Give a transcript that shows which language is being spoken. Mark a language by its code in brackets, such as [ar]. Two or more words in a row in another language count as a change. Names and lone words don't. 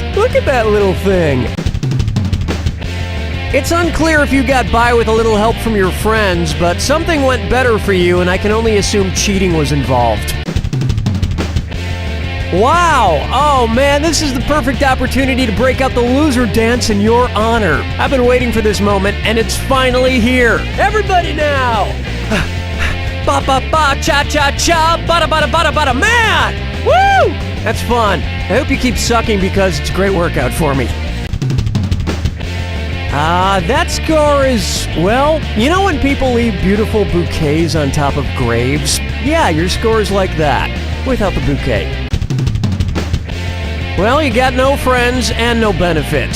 [en] Look at that little thing! It's unclear if you got by with a little help from your friends, but something went better for you, and I can only assume cheating was involved. Wow! Oh man, this is the perfect opportunity to break out the loser dance in your honor. I've been waiting for this moment, and it's finally here. Everybody now! Ba ba ba cha cha cha, bada bada bada bada man! Woo! That's fun. I hope you keep sucking because it's a great workout for me. That score is, well, you know when people leave beautiful bouquets on top of graves? Yeah, your score is like that, without the bouquet. Well, you got no friends and no benefits.